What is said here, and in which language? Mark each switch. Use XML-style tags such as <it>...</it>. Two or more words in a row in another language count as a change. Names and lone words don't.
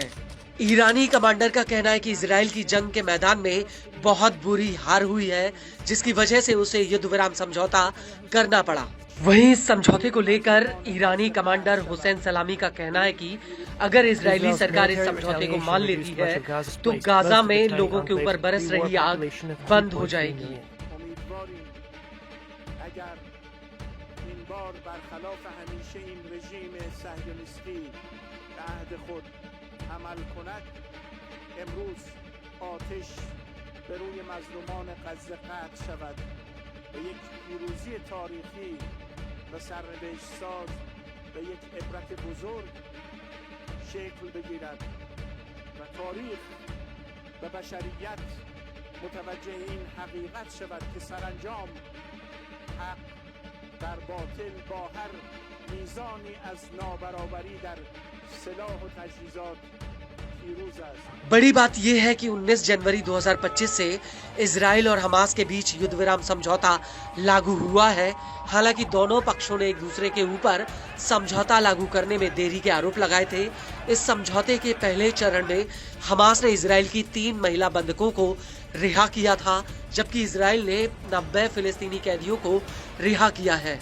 <hi>ईरानी कमांडर का कहना है कि इजराइल की जंग के मैदान में बहुत बुरी हार हुई है, जिसकी वजह से उसे युद्ध विराम समझौता करना पड़ा। वहीं इस समझौते को लेकर ईरानी कमांडर हुसैन सलामी का कहना है कि अगर इजरायली सरकार इस समझौते को मान लेती है तो गाजा में लोगों के ऊपर बरस रही आग बंद हो जाएगी।</hi> <fa>آتش به روی مظلومان غزه قطع شود و یک پیروزی تاریخی و سرنوشت ساز و یک عبرت بزرگ شکل بگیرد و تاریخ و بشریت متوجه این حقیقت شود که سرانجام حق در باطل با هر میزانی از نابرابری در سلاح و تجهیزات</fa> <hi>बड़ी बात यह है कि 19 जनवरी 2025 से इजराइल और हमास के बीच युद्ध विराम समझौता लागू हुआ है। हालांकि दोनों पक्षों ने एक दूसरे के ऊपर समझौता लागू करने में देरी के आरोप लगाए थे। इस समझौते के पहले चरण में हमास ने इजराइल की 3 महिला बंधकों को रिहा किया था, जबकि इजराइल ने 90 फिलिस्तीनी कैदियों को रिहा किया है।</hi>